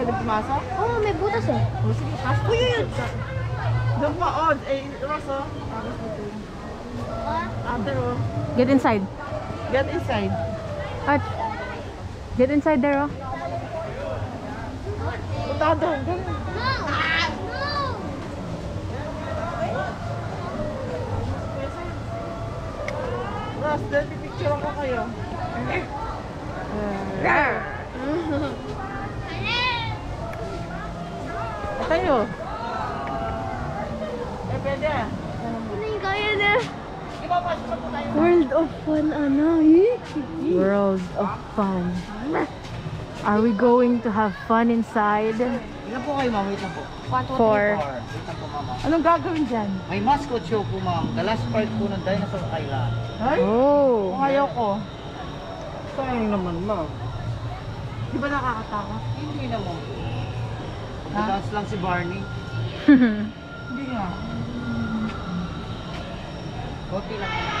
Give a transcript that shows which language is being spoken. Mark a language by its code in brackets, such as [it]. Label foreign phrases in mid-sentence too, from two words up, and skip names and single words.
[tl] pumasok? Oo, may butas eh. O sige, pasok. Uy, yun! Doon pa, oh. Eh, Rosso. Tapos dito. Ate, oh. [en] Get inside. Get inside. At, get inside there, oh. [tl] Punta ka doon. [en] No! No! [tl] Ross, doon pipicture ko kayo. Tayo. Eh, pwede ah. Ano yung kaya na? World of Fun, ano? World of Fun. [en] Are we going to have fun inside? [tl] Ilan po kayo, ma'am? Wait lang po. 4. Wait lang po, ma'am. Anong gagawin dyan? May mascot show po, ma'am. [en] The last part [tl] po ng [en] Dinosaur Island. [tl] Ay? Oh. Kung ayaw ko. Sayang naman, ma'am. Di ba nakakatakot? Hindi naman po. Dance lang si Barney. Hindi nga. Konti lang.